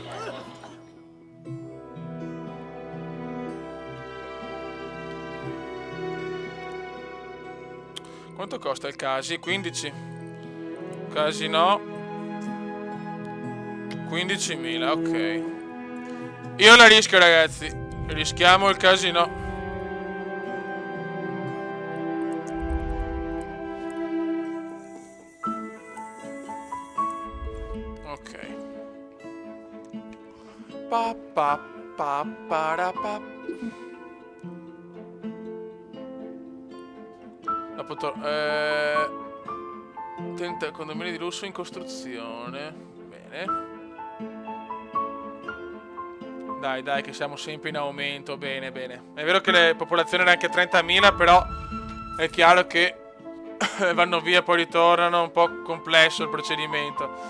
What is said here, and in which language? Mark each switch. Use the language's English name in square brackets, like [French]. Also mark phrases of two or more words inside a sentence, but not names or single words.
[Italian] Quanto costa il casi? 15. Casi no. 15.000, ok. Io la rischio, ragazzi. Rischiamo il casino. Ok. Pa pa pa para pa. Tenta condomini di lusso in costruzione. Bene. Dai, dai, che siamo sempre in aumento. Bene, bene. È vero che le popolazioni erano anche 30.000, però è chiaro che vanno via, poi ritornano. Un po' complesso il procedimento.